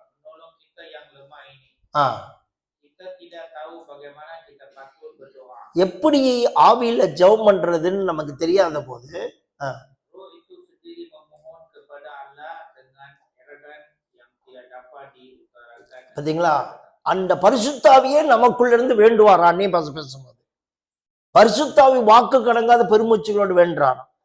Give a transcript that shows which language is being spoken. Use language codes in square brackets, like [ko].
[id] Menolong kita yang lemah ini. Kita tidak tahu bagaimana kita patut berdoa. [ta] எப்படி ஆவியில ஜெபம் பண்றதுன்னு நமக்கு தெரியாத போது [id] Roh itu sendiri memohon kepada Allah dengan elegan yang tidak dapat diutarakan. [ta] பாத்தீங்களா, அந்த பரிசுத்தாவியே நமக்குள்ள இருந்து வேண்டுவார். அன்னை பாஷை பேசும்போது பரிசுத்தாவி வாக்கு கடங்காத பெருமூச்சுகளோடு வேண்டார்.